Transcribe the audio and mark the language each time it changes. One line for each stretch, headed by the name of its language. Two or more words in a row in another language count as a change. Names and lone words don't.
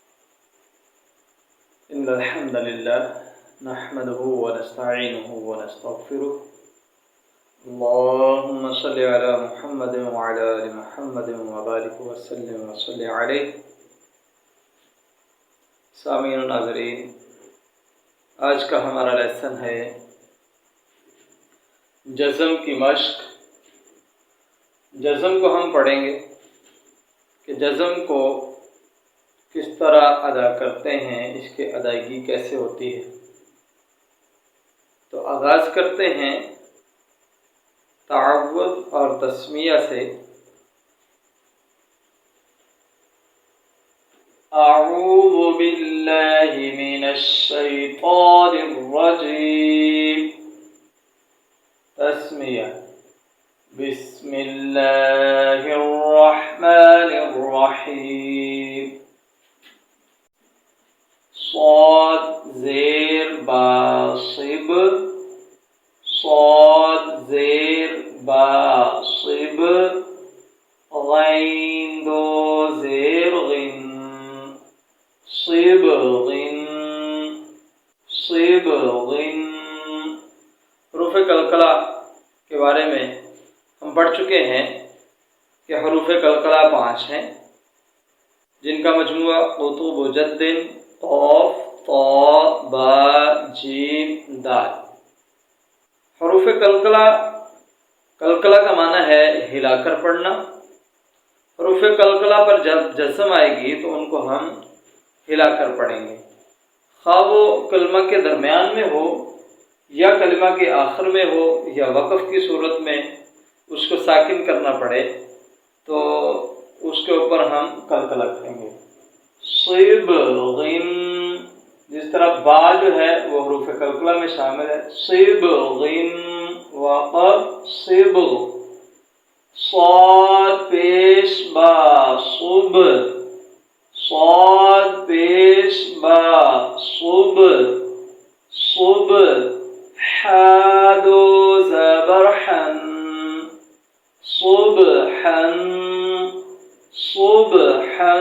Arabic: إن الحمد لله نحمده ونستعينه ونستغفره. اللهم صل على محمد وعلى آل محمد وبارك وسلم وصل عليه.
Urdu: سامعین و ناظرین، آج کا ہمارا لیسن ہے جزم کی مشق. جزم کو ہم پڑھیں گے کہ جزم کو کس طرح ادا کرتے ہیں، اس کی ادائیگی کیسے ہوتی ہے. تو آغاز کرتے ہیں تعوذ اور تسمیہ سے.
Arabic: أعوذ بالله من الشيطان الرجيم. تسمیہ بسم الله الرحمن الرحيم.
Urdu: صاد زیر با صب، صاد زیر با صب, غین دو زیر غن، صب غن، صب غن. حروف قلقلہ کے بارے میں ہم پڑھ چکے ہیں کہ حروف قلقلہ 5 ہیں، جن کا مجموعہ
Arabic: قطب جد,
Urdu: قاف، طا، با, جیم، دال. حروف قلقلہ، قلقلہ کا معنی ہے ہلا کر پڑھنا. حروف قلقلہ پر جب جزم آئے گی تو ان کو ہم ہلا کر پڑھیں گے، خواہ وہ کلمہ کے درمیان میں ہو یا کلمہ کے آخر میں ہو یا وقف کی صورت میں اس کو ساکن کرنا پڑے، تو اس کے اوپر ہم قلقلہ کریں گے. صب غن، جس طرح با جو ہے وہ حروف قلقلہ میں شامل ہے. صب غن وقف صب. صاد پیش با صب، صاد پیش با صب، صب. حا دو زبر حن، صبحن، صبحن.